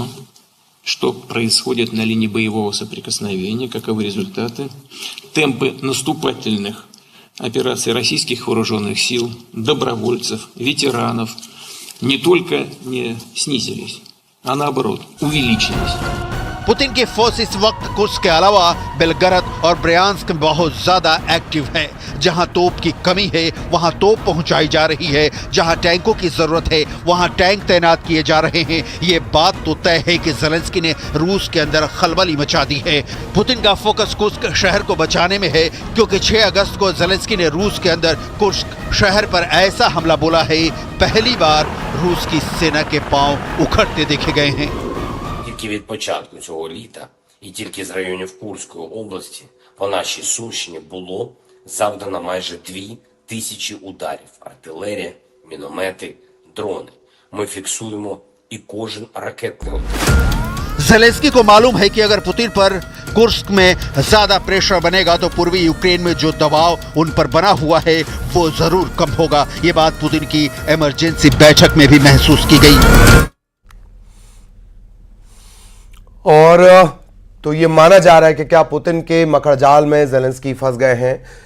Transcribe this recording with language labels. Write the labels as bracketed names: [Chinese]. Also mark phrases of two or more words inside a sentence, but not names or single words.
[Russian] Что происходит на линии боевого соприкосновения? Каковы результаты? Темпы наступательных операций российских вооруженных сил, добровольцев, ветеранов не только не снизились, а наоборот увеличились. [Hindi] पुतिन की फोर्स इस वक्त कुर्स्क के अलावा बेलगरद और ब्रयांस्क में बहुत ज्यादा एक्टिव है। जहां तोप की कमी है वहां तोप पहुंचाई जा रही है, जहां टैंकों की जरूरत है वहां टैंक तैनात किए जा रहे हैं। ये बात तो तय है कि ज़ेलेंस्की ने रूस के अंदर खलबली मचा दी है। पुतिन का फोकस कुर्स्क शहर को बचाने में है, क्योंकि 6 अगस्त को ज़ेलेंस्की ने रूस के अंदर कुर्स्क शहर पर ऐसा हमला बोला है, पहली बार रूस की सेना के पांव उखड़ते देखे गए हैं। [Ukrainian] Тільки від початку цього літа і тільки з районів Курської області по нашій Сумщині було завдано майже 2000 ударів. Артилерія, міномети, дрони. Ми фіксуємо і кожен ракетний удар. [Hindi] ज़ेलेंस्की को मालूम है कि अगर पुतिन पर कुर्स्क में ज्यादा प्रेशर बनेगा तो पूर्वी यूक्रेन में जो दबाव उन पर बना हुआ है वो जरूर कम होगा। ये बात पुतिन की इमरजेंसी बैठक में भी महसूस की गई। और तो ये माना जा रहा है कि क्या पुतिन के मकड़जाल में ज़ेलेंस्की फंस गए हैं।